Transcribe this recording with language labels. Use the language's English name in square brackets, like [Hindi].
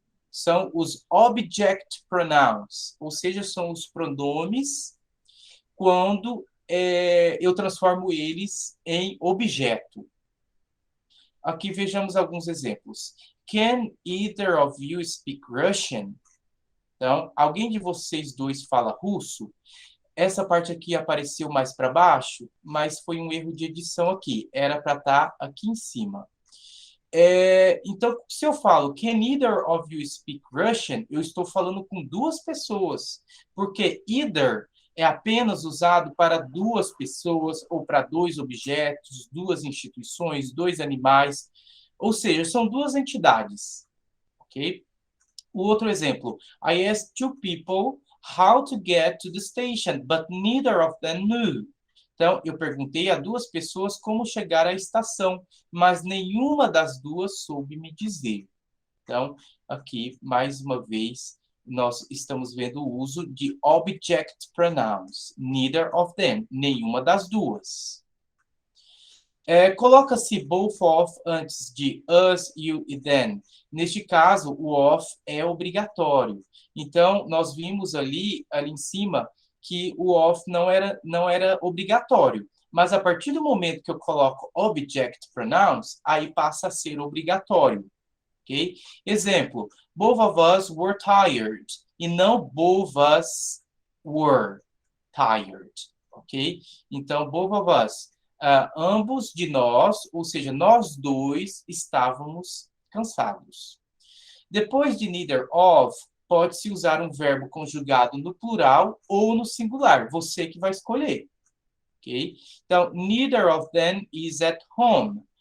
[Portuguese] São os object pronouns, ou seja, são os pronomes quando eu transformo eles em objeto. Aqui vejamos alguns exemplos. [English] Can either of you speak Russian? [Portuguese] Então, alguém de vocês dois fala russo? Essa parte aqui apareceu mais para baixo, mas foi um erro de edição aqui. Era para estar aqui em cima. Então, se eu falo [English] can either of you speak Russian, [Portuguese] eu estou falando com duas pessoas, porque either é apenas usado para duas pessoas ou para dois objetos, duas instituições, dois animais, ou seja, são duas entidades, ok? O outro exemplo, [English] I asked two people how to get to the station, but neither of them knew. [Portuguese] Então, eu perguntei a duas pessoas como chegar à estação, mas nenhuma das duas soube me dizer. Então, aqui, mais uma vez, nós estamos vendo o uso de object pronouns. [English] Neither of them, [Portuguese] nenhuma das duas. Coloca-se both of antes de us, you e then. Neste caso, o of é obrigatório. Então, nós vimos ali em cima que o of não era obrigatório. Mas a partir do momento que eu coloco object pronouns, aí passa a ser obrigatório. Ok? Exemplo, [English] both of us were tired. [Portuguese] E não [English] both us were tired. [Portuguese] Ok? Então, both of us. Ambos de nós, ou seja, nós dois estávamos cansados. Depois de neither of, pode-se usar um verbo conjugado no plural ou no singular. Você que vai escolher. Okay? Então, [English] neither of them is at home.